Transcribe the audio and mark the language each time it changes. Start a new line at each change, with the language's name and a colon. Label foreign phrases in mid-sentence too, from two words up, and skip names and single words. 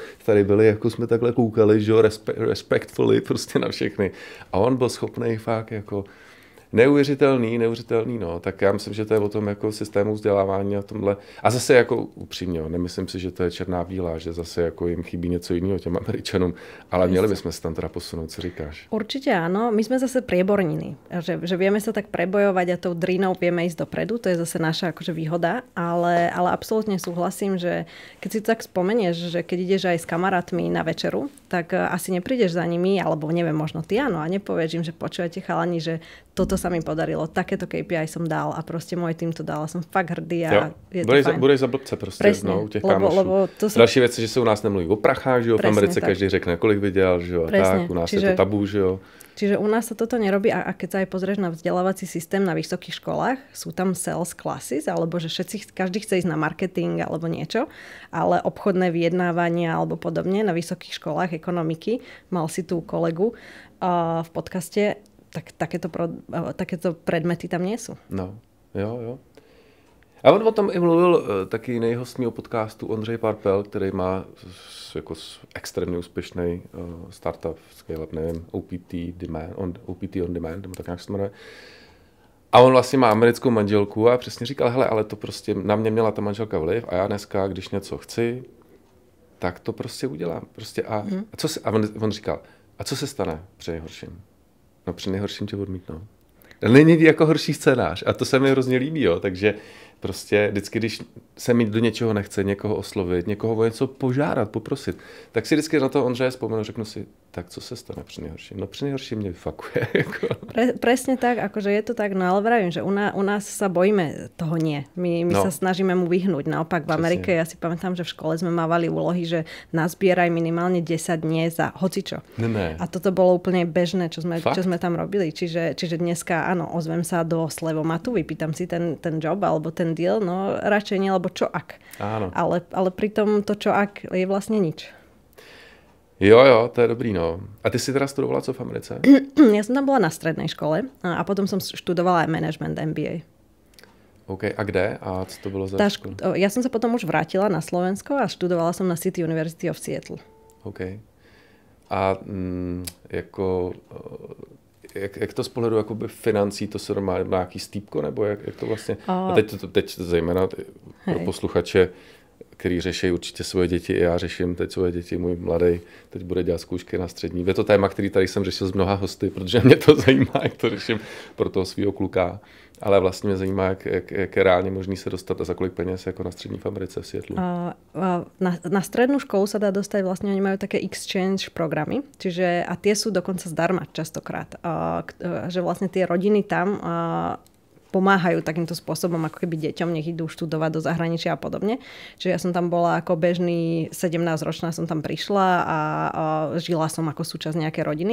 Czech: Tady byli, jako jsme takhle koukali, že jo, respectfully prostě na všechny. A on byl schopný fakt jako neuvěřitelný, no. Tak já myslím, že to je o tom jako systému vzdělávání a tomhle. A zase jako upřímně, nemyslím si, že to je černá bílá, že zase jako jim chybí něco jiného těm Američanům, ale měli bychom se tam teda posunout, co říkáš?
Slovak: Určite áno, my sme zase prieborniny, že vieme sa tak prebojovať a tou drinou vieme ísť dopredu, to je zase naša akože výhoda, ale absolútne súhlasím, že keď si to tak spomenieš, že keď ideš aj s kamarátmi na večeru, tak asi neprídeš za nimi, alebo neviem, možno ty áno, a nepovieš im, že počujete chalani, že toto sa mi podarilo, takéto KPI som dal a proste môj tým to dal a som fakt hrdý a je to fajn.
Czech: Budeš za blbce prostě jednou u těch kámošů. Další věc je, že se u nás nemluví o prachách, že jo, v Americe tak. Každý řekne, kolik vydělal, že jo, a tak, u nás je to tabu, že jo.
Slovak: Čiže u nás sa toto nerobí a keď sa aj pozrieš na vzdelávací systém na vysokých školách, sú tam
English: sales classes,
Slovak: alebo že každý chce ísť na marketing alebo niečo, ale obchodné vyjednávania alebo podobne na vysokých školách ekonomiky, mal si tú kolegu v podcaste, tak takéto predmety tam nie sú.
Czech: No, jo. A on o tom i mluvil taky jiný host mého podcastu, Ondřej Parpel, který má jako extrémně úspěšný startup, scale-up, nevím, OPT on Demand, nebo tak nějak se jmenuje. A on vlastně má americkou manželku a přesně říkal, hele, ale to prostě na mě měla ta manželka vliv a já dneska, když něco chci, tak to prostě udělám. Prostě a on říkal, a co se stane při nejhorším? No při nejhorším tě odmítnou. Není jako horší scénář a to se mi hrozně líbí, jo, takže prostě vždycky, když se mi do něčeho nechce, někoho oslovit, někoho o něco požádat, poprosit, tak si vždycky na to Ondřeje vzpomenu, řeknu si, tak co se stane při nejhorším? No při nejhorším mě vyfakuje. Jako.
Slovak: Presne tak, akože je to tak, no ale vravím, že u nás sa bojíme toho nie. My sa snažíme mu vyhnúť. Naopak v Amerike, ja si pamätám, že v škole sme mávali úlohy, že nazbieraj minimálne 10 dní za hocičo.
Czech: Ne.
Slovak: A toto bolo úplne bežné, čo sme tam robili. Čiže dneska, áno, ozvem sa do Slevomatu, vypýtam si ten job alebo ten deal, no radšej nie, lebo čo ak. Áno. Ale pritom to čo ak je vlastne nič.
Czech: Jo, to je dobrý, no. A ty si teda studovala co v Americe?
Slovak: Ja som tam bola na strednej škole a potom som študovala aj
English: management MBA.
Czech: OK, a kde? A co to bylo za školu?
Slovak: Ja som sa potom už vrátila na Slovensko a študovala som na City University of Seattle.
Czech: OK. A jak to z pohledu jakoby financí, to se má nějaký stýpko, nebo jak to vlastně? A teď zejména pro posluchače, který řeší určitě svoje děti, i já řeším teď svoje děti, můj mladý teď bude dělat zkoušky na střední. Je to téma, který tady jsem řešil s mnoha hosty, protože mě to zajímá, jak to řeším pro toho svého kluka. Ale vlastně mě zajímá, jak je reálně možný se dostat a za kolik peněz jako na střední v Americe v Seattlu.
Slovak: Na strednú školu sa dá dostať, vlastne oni majú také exchange programy, čiže a tie sú dokonca zdarma častokrát. Že vlastne tie rodiny tam pomáhajú takýmto spôsobom, ako keby deťom, nech idú študovať do zahraničia a podobne. Čiže ja som tam bola ako bežný 17-ročná, som tam prišla a žila som ako súčasť nejakej rodiny.